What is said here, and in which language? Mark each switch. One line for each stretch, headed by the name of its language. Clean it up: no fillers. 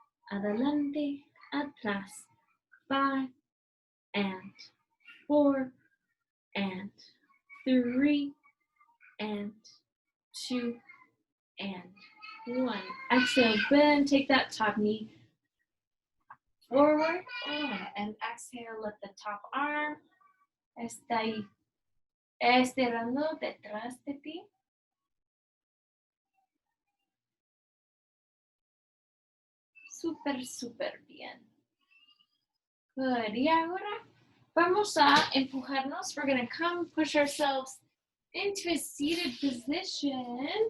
Spanish: Adelante, atrás.
English: 5 and 4 and 3 and 2 and 1. Exhale, bend, take that top knee forward. And exhale, lift the top arm.
Spanish: Está ahí estirando detrás de ti. Súper, súper bien.
English: Good.
Spanish: Y ahora vamos a empujarnos.
English: We're going to come push ourselves into a seated position.